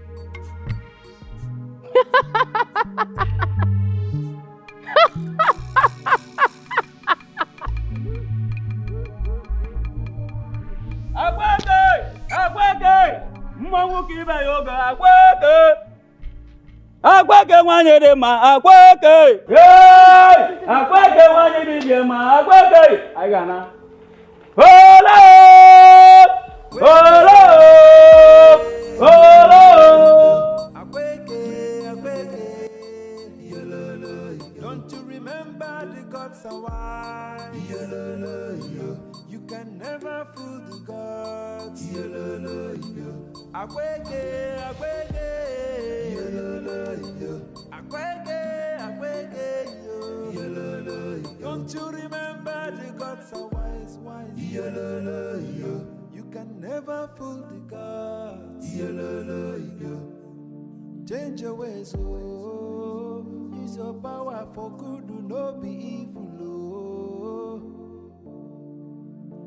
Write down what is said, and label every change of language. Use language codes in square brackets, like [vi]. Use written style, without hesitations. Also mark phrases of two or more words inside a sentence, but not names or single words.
[ig] akweke akweke mmanwụ ka ibe ya oge akweke akweke nwanyị dị mma akweke akweke nwanyị dị mma akweke anyị ga-ana ole ole ole Akweke, akweke, yololo, [en] don't you remember the gods are wise? Yololo, you can never fool the gods. [ig] Yololo, akweke, akweke, yololo, akweke, akweke, yololo, [en] don't you remember the gods are wise, wise? Yololo, you can never fool the gods. Yololo, change your ways, oh. Use your power for good, do not be evil, oh.